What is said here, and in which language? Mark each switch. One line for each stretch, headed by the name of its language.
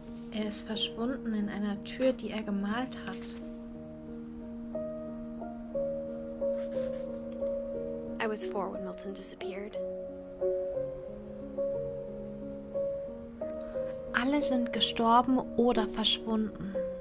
German: Er ist verschwunden in einer Tür, die er gemalt hat.
English: I was 4 when Milton disappeared.
German: Alle sind gestorben oder verschwunden.